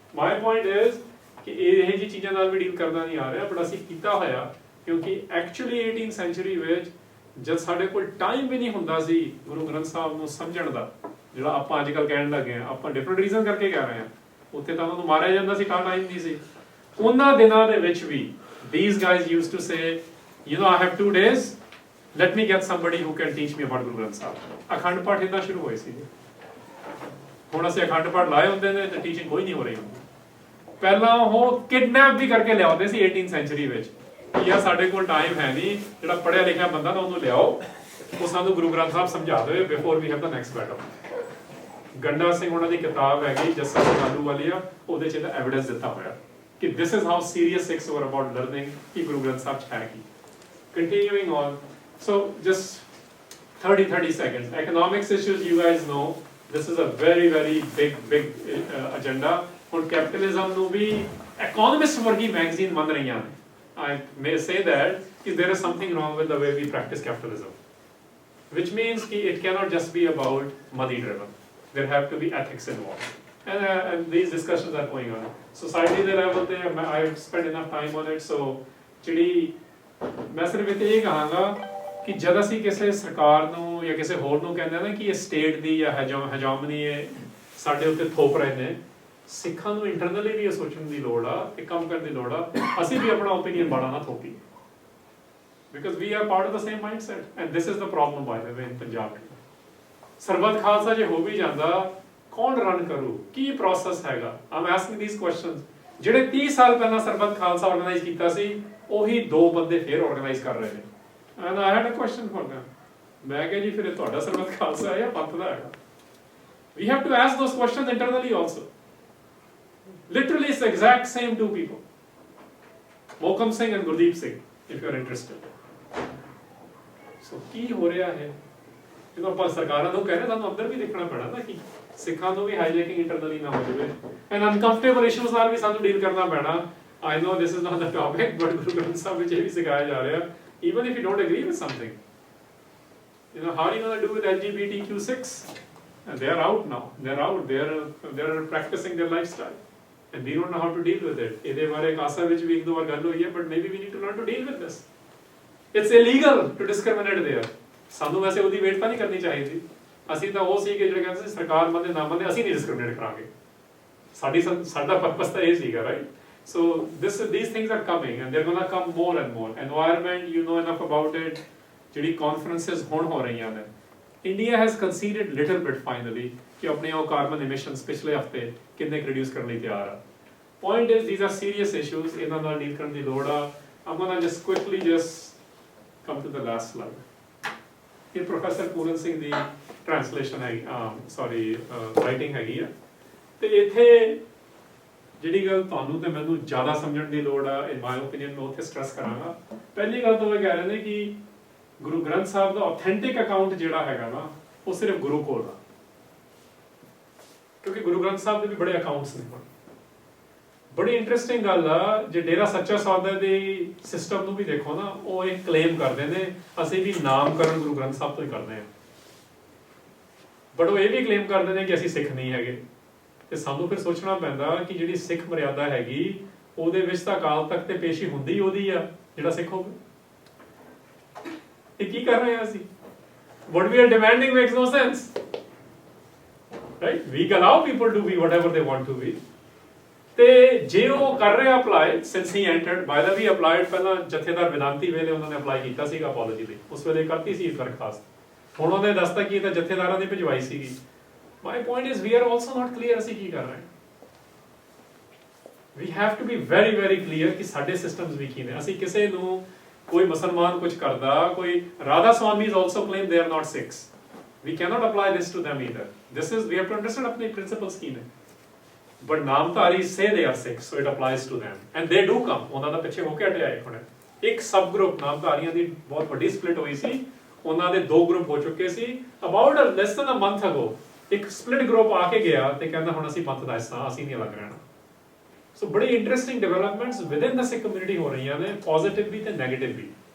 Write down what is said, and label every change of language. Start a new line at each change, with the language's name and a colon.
Punjabi: My point is ਕਿ ਇਹ ਜਿਹੀ ਚੀਜ਼ਾਂ ਨਾਲ ਵੀ ਡੀਲ ਕਰਨਾ ਨਹੀਂ ਆ ਰਿਹਾ, ਬਟ ਅਸੀਂ ਕੀਤਾ ਹੋਇਆ ਕਿਉਂਕਿ ਐਕਚੁਅਲੀ 18th ਸੈਂਚੁਰੀ ਵਿੱਚ ਜਦ ਸਾਡੇ ਕੋਲ ਟਾਈਮ ਵੀ ਨਹੀਂ ਹੁੰਦਾ ਸੀ ਗੁਰੂ ਗ੍ਰੰਥ ਸਾਹਿਬ ਨੂੰ ਸਮਝਣ ਦਾ, ਜਿਹੜਾ ਆਪਾਂ ਅੱਜ ਕੱਲ੍ਹ ਕਹਿਣ ਲੱਗੇ ਹਾਂ, ਆਪਾਂ ਡਿਫਰੈਂਟ ਰੀਜ਼ਨ ਕਰਕੇ ਕਹਿ ਰਹੇ ਹਾਂ। ਉੱਥੇ ਤਾਂ ਉਹਨਾਂ ਨੂੰ ਮਾਰਿਆ ਜਾਂਦਾ ਸੀ, ਤਾਂ ਟਾਈਮ ਨਹੀਂ ਸੀ। ਉਹਨਾਂ ਦਿਨਾਂ ਦੇ ਵਿੱਚ ਵੀ
English: these guys used to say, I have 2 days, let me get somebody who can teach me about Guru Granth Sahib।
Punjabi: Akhand Path ਇੱਦਾਂ ਸ਼ੁਰੂ ਹੋਏ ਸੀ। ਹੁਣ ਅਸੀਂ ਅਖੰਡ ਪਾਠ ਲਾਏ ਹੁੰਦੇ ਨੇ ਤੇ ਟੀਚਿੰਗ ਕੋਈ ਨਹੀਂ ਹੋ ਰਹੀ ਹੁੰਦੀ। ਪਹਿਲਾਂ ਉਹ ਕਿਡਨੈਪ ਵੀ ਕਰਕੇ ਲਿਆਉਂਦੇ ਸੀ 18th ਸੈਂਚੁਰੀ ਵਿੱਚ। ਯਾਰ ਸਾਡੇ ਕੋਲ ਟਾਈਮ ਹੈ ਨਹੀਂ, ਜਿਹੜਾ ਪੜ੍ਹਿਆ ਲਿਖਿਆ ਬੰਦਾ ਨਾ ਉਹਨੂੰ ਲਿਆਓ, ਉਹ ਸਾਨੂੰ ਗੁਰੂ ਗ੍ਰੰਥ ਸਾਹਿਬ ਸਮਝਾ ਦੇਵੇ before we have ਦਾ next battle. Ganda Singh ਉਹਨਾਂ ਦੀ ਕਿਤਾਬ ਹੈਗੀ ਜੱਸਾ ਸਿੰਘ ਆਹਲੂਵਾਲੀਆ, ਉਹਦੇ 'ਚ ਇਹਦਾ ਐਵੀਡੈਂਸ ਦਿੱਤਾ ਹੋਇਆ ਕਿ
English: this is how serious Sikhs were about learning
Punjabi: ਕਿ ਗੁਰੂ ਗ੍ਰੰਥ ਸਾਹਿਬ 'ਚ ਹੈ ਕੀ।
English: Continuing on, so just 30 seconds. Economics issues, you guys know, this is a very big agenda।
Punjabi: ਹੁਣ ਕੈਪੀਟਲਿਜ਼ਮ ਨੂੰ ਵੀ ਇਕਨੋਮਿਸਟ ਵਰਗੀ ਮੈਗਜ਼ੀਨ ਮੰਨ ਰਹੀਆਂ ਨੇ।
English: I may say that there is something wrong with the way we practice capitalism, which means that it cannot just be about money driven. There have to be ethics involved, and these discussions are going on society level
Punjabi: ਤੇ
English: I've spent enough time on it।
Punjabi: so ਜਿਹੜੀ ਮੈਂ ਸਿਰਫ ਇਹ ਕਹਾਂਗਾ ਕਿ ਜਦ ਅਸੀਂ ਕਿਸੇ ਸਰਕਾਰ ਨੂੰ ਜਾਂ ਕਿਸੇ ਹੋਰ ਨੂੰ ਕਹਿੰਦੇ ਨਾ ਕਿ ਇਹ ਸਟੇਟ ਦੀ ਜਾਂ ਹਜਾਮਨੀ ਸਾਡੇ ਉੱਤੇ ਥੋਪ ਰਹੇ ਨੇ, ਸਿੱਖਾਂ ਨੂੰ ਇੰਟਰਨਲੀ ਵੀ ਇਹ ਸੋਚਣ ਦੀ ਲੋੜ ਆ ਤੇ ਕੰਮ ਕਰਨ ਦੀ ਲੋੜ ਆ। ਅਸੀਂ ਵੀ ਆਪਣਾ ਓਪੀਨੀਅਨ ਬਾੜਾ ਨਾ ਥੋਪੀਏ
English: because we are part of the same mindset and this is the problem by the way in Punjab।
Punjabi: ਸਰਬੱਤ ਖਾਲਸਾ ਜੇ ਹੋ ਵੀ ਜਾਂਦਾ, ਕੌਣ ਰਨ ਕਰੂ, ਕੀ ਪ੍ਰੋਸੈਸ ਹੈਗਾ?
English: I'm asking these questions।
Punjabi: ਜਿਹੜੇ 30 ਸਾਲ ਪਹਿਲਾਂ ਸਰਬੱਤ ਖਾਲਸਾ ਆਰਗੇਨਾਈਜ਼ ਕੀਤਾ ਸੀ ਉਹੀ 2 ਬੰਦੇ ਫੇਰ ਆਰਗੇਨਾਈਜ਼ ਕਰ ਰਹੇ ਨੇ।
English: and I had a question for them।
Punjabi: ਮੈਂ ਕਿਹਾ ਜੀ ਫਿਰ ਇਹ ਤੁਹਾਡਾ ਸਰਬੱਤ ਖਾਲਸਾ ਹੈ ਜਾਂ ਪੰਥ ਦਾ ਹੈਗਾ?
English: we have to ask those questions internally also। literally it's the exact same 2 people, Mohkam Singh and Gurdeep Singh, if you are interested।
Punjabi: so ਕੀ ਹੋ ਰਿਹਾ ਹੈ ਜਦੋਂ ਆਪਾਂ ਸਰਕਾਰਾਂ ਨੂੰ ਕਹਿ ਰਹੇ ਸਾਨੂੰ ਅੰਦਰ ਵੀ ਦੇਖਣਾ ਪੈਣਾ ਨਾ ਕਿ ਸਿੱਖਾਂ ਨੂੰ ਵੀ ਹਾਈਜੈਕਿੰਗ ਇੰਟਰਨਲੀ ਨਾ ਹੋ ਜਾਵੇ ਐਂਡ ਅਨਕੰਫਰਟੇਬਲ ਇਸ਼ੂਜ਼ ਨਾਲ ਵੀ ਸਾਨੂੰ ਡੀਲ ਕਰਨਾ ਪੈਣਾ।
English: I know this is not the topic, but Guru Granth Sahib
Punjabi: ਵਿੱਚ ਇਹ ਵੀ ਸਿਖਾਇਆ ਜਾ ਰਿਹਾ,
English: even if you don't agree with something, how are you going to do with LGBTQ6? And they are out now, they are practicing their lifestyle and we don't know how to deal with it।
Punjabi: ਇਹਦੇ ਬਾਰੇ ਕਾਸਾ ਵਿੱਚ ਵੀ 1-2 ਵਾਰ ਗੱਲ ਹੋਈ ਹੈ,
English: but maybe we need to learn to deal with this। it's illegal to discriminate there।
Punjabi: ਸਾਨੂੰ ਵੈਸੇ ਉਹਦੀ wait ਤਾਂ ਨਹੀਂ ਕਰਨੀ ਚਾਹੀਦੀ। ਅਸੀਂ ਤਾਂ ਉਹ ਸੀ ਕਿ ਜਿਹੜੇ ਕਹਿੰਦੇ ਸੀ ਸਰਕਾਰ ਮੰਨੇ ਨਾ ਮੰਨੇ ਅਸੀਂ ਨਹੀਂ ਡਿਸਕ੍ਰਿਮੀਨੇਟ ਕਰਾਂਗੇ। ਸਾਡਾ ਪਰਪਸ ਤਾਂ ਇਹ ਸੀਗਾ, right?
English: so these things are coming and they're gonna come more and more। environment, you know enough about it।
Punjabi: ਜਿਹੜੀ conferences ਹੁਣ ਹੋ ਰਹੀਆਂ ਨੇ,
English: India has conceded little bit finally
Punjabi: ਕਿ ਆਪਣੇ ਉਹ ਕਾਰਬਨ emissions ਪਿਛਲੇ ਹਫਤੇ ਕਿੰਨੇ ਰਿਡਿਊਸ ਕਰਨ ਲਈ ਤਿਆਰ ਆ।
English: point is these are serious issues,
Punjabi: ਇਹਨਾਂ ਨਾਲ ਡੀਲ ਕਰਨ ਦੀ ਲੋੜ ਆ।
English: I'm gonna just quickly come to the last slide।
Punjabi: ਇਹ ਪ੍ਰੋਫੈਸਰ ਪੂਰਨ ਸਿੰਘ ਦੀ ਟ੍ਰਾਂਸਲੇਸ਼ਨ ਹੈਗੀ, ਸੌਰੀ ਰਾਈਟਿੰਗ ਹੈਗੀ ਆ। ਤੇ ਇੱਥੇ ਜਿਹੜੀ ਗੱਲ ਤੁਹਾਨੂੰ ਤੇ ਮੈਨੂੰ ਜ਼ਿਆਦਾ ਸਮਝਣ ਦੀ ਲੋੜ ਆ, ਇਨ ਮਾਈ ਓਪੀਨੀਅਨ, ਮੈਂ ਉੱਥੇ ਸਟ੍ਰੈਸ ਕਰਾਂਗਾ। ਪਹਿਲੀ ਗੱਲ ਤਾਂ ਮੈਂ ਕਹਿ ਰਹੇ ਨੇ ਕਿ ਗੁਰੂ ਗ੍ਰੰਥ ਸਾਹਿਬ ਦਾ ਆਥੈਂਟਿਕ ਅਕਾਊਂਟ ਜਿਹੜਾ ਹੈਗਾ ਨਾ, ਉਹ ਸਿਰਫ ਗੁਰੂ ਕੋਲ ਆ, ਕਿਉਂਕਿ ਗੁਰੂ ਗ੍ਰੰਥ ਸਾਹਿਬ ਦੇ ਵੀ ਬੜੇ ਅਕਾਊਂਟਸ ਨੇ। ਬੜੀ ਇੰਟਰਸਟਿੰਗ ਗੱਲ ਆ, ਜੇ ਡੇਰਾ ਸੱਚਾ ਸੌਦਾ ਦੇ ਸਿਸਟਮ ਨੂੰ ਵੀ ਦੇਖੋ ਨਾ, ਉਹ ਇਹ ਕਲੇਮ ਕਰਦੇ ਨੇ ਅਸੀਂ ਵੀ ਨਾਮਕਰਨ ਗੁਰੂ ਗ੍ਰੰਥ ਸਾਹਿਬ ਤੋਂ ਹੀ ਕਰਦੇ ਹਾਂ, ਬਟ ਉਹ ਇਹ ਵੀ ਕਲੇਮ ਕਰਦੇ ਨੇ ਕਿ ਅਸੀਂ ਸਿੱਖ ਨਹੀਂ ਹੈਗੇ। ਤੇ ਸਾਨੂੰ ਫਿਰ ਸੋਚਣਾ ਪੈਂਦਾ ਕਿ ਜਿਹੜੀ ਸਿੱਖ ਮਰਿਆਦਾ ਹੈਗੀ ਉਹਦੇ ਵਿੱਚ ਤਾਂ ਅਕਾਲ ਤਖਤ ਤੇ ਪੇਸ਼ੀ ਹੁੰਦੀ ਉਹਦੀ ਆ ਜਿਹੜਾ ਸਿੱਖ ਹੋਵੇ। ਇਹ ਕੀ ਕਰ ਰਹੇ ਹਾਂ ਅਸੀਂ?
English: what we are demanding makes no sense, right? We allow people to be whatever they want to be।
Punjabi: ਤੇ ਜੇ ਉਹ ਕਰ ਰਿਹਾ apply,
English: since he entered, by the way applied
Punjabi: ਪਹਿਲਾਂ ਜਥੇਦਾਰ ਵਿਦਾਂਤੀ ਵੇਲੇ ਉਹਨਾਂ ਨੇ ਅਪਲਾਈ ਕੀਤਾ ਸੀਗਾ ਅਪੋਲੋਜੀ ਲਈ, ਉਸ ਵੇਲੇ ਕਰਤੀ ਸੀ ਦਰਖਾਸਤ, ਹੁਣ ਉਹਨੇ ਦੱਸਤਾ ਕਿ ਇਹ ਤਾਂ ਜਥੇਦਾਰਾਂ ਦੀ ਭਿਜਵਾਈ ਸੀਗੀ।
English: My point is we are also not clear
Punjabi: ਅਸੀਂ ਕੀ ਕਰ ਰਹੇ ਹਾਂ।
English: We have to be very very clear
Punjabi: ਕਿ ਸਾਡੇ systems ਵੀ ਕੀ ਨੇ। ਅਸੀਂ ਕਿਸੇ ਨੂੰ, ਕੋਈ ਮੁਸਲਮਾਨ ਕੁਝ ਕਰਦਾ, ਕੋਈ Radha ਸਵਾਮੀਜ਼
English: also claim they are not Sikhs, we cannot apply this to them either। This is, we have to understand
Punjabi: ਆਪਣੇ principles ਕੀ ਨੇ।
English: But Namdhari say they are Sikhs, so it applies to them and they do come।
Punjabi: ਉਹਨਾਂ ਦਾ ਪਿੱਛੇ ਹੋ ਕੇ ਹਟਿਆ ਇੱਕ ਸਬ group ਨਾਮਧਾਰੀਆਂ ਦੀ ਬਹੁਤ ਵੱਡੀ split ਹੋਈ ਸੀ, ਉਹਨਾਂ ਦੇ 2 ਗਰੁੱਪ ਹੋ ਚੁੱਕੇ ਸੀ।
English: About less than a month ago
Punjabi: ਇੱਕ ਸਪਲਿਟ ਗਰੁੱਪ ਆ ਕੇ ਗਿਆ ਤੇ ਕਹਿੰਦਾ ਹੁਣ ਅਸੀਂ ਪੰਥ ਦਾ ਹਿੱਸਾ, ਅਸੀਂ ਨਹੀਂ ਅਲੱਗ ਰਹਿਣਾ। ਸੋ ਬੜੀ ਇੰਟਰਸਟਿੰਗ ਡਿਵੈਲਪਮੈਂਟਸ ਵਿਦਿਨ ਦਾ ਸਿੱਖ ਕਮਿਊਨਿਟੀ ਹੋ ਰਹੀਆਂ ਨੇ, ਪੋਜ਼ਿਟਿਵ ਵੀ ਤੇ ਨੈਗੇਟਿਵ ਵੀ।